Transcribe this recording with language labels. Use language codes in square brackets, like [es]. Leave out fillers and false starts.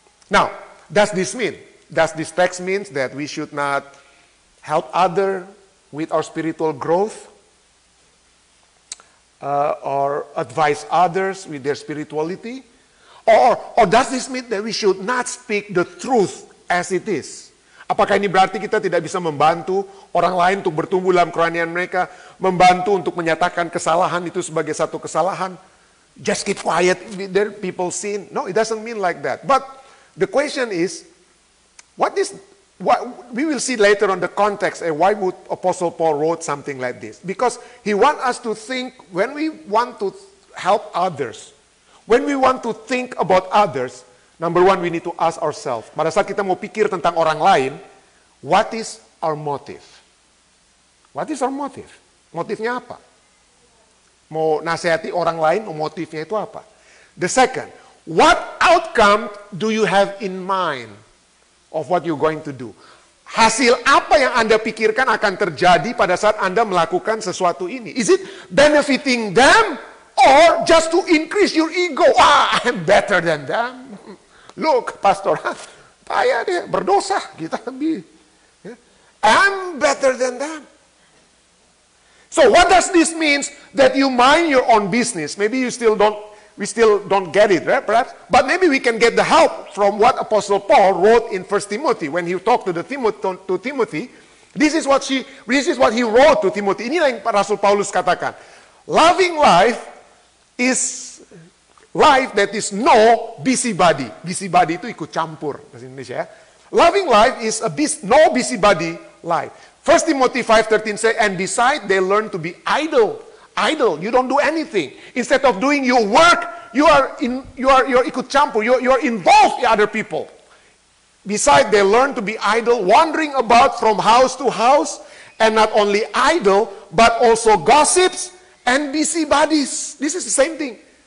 [en] Now, does this mean? Does this text mean that we should not help other with our spiritual growth? Or advise others with their spirituality? Or does this mean that we should not speak the truth as it is? [id] Apakah ini berarti kita tidak bisa membantu orang lain untuk bertumbuh dalam kerohanian mereka, membantu untuk menyatakan kesalahan itu sebagai satu kesalahan? [en] Just keep quiet, there people sin. No, it doesn't mean like that. But the question is, what we will see later on the context and why would Apostle Paul wrote something like this. Because he wants us to think, when we want to help others, when we want to think about others, number one, we need to ask ourselves, [id] pada saat kita mau pikir tentang orang lain, [en] what is our motive? What is our motive? [id] Motifnya apa? Mau nasihati orang lain, motifnya itu apa? [en] The second, what outcome do you have in mind of what you're going to do? [id] Hasil apa yang Anda pikirkan akan terjadi pada saat Anda melakukan sesuatu ini? [en] Is it benefiting them or just to increase your ego? I'm better than them. Look, pastor, [id] payah dia, berdosa, kita lebih. [en] I'm better than them. So what does this mean that you mind your own business? Maybe we still don't get it, right? Perhaps, but maybe we can get the help from what Apostle Paul wrote in 1 Timothy when he talked to Timothy. This is what he wrote to Timothy. [id] Inilah yang Rasul Paulus katakan. [en] Loving life is life that is no busybody. [id] Busybody itu ikut campur bahasa Indonesia ya. [en] Loving life is no busybody life. 1 Timothy 5:13 say, and besides they learn to be idle. Idle, you don't do anything. Instead of doing your work, you're ikut campur, you're involved in other people. Besides, they learn to be idle, wandering about from house to house, and not only idle, but also gossips and busybodies. This is the same thing.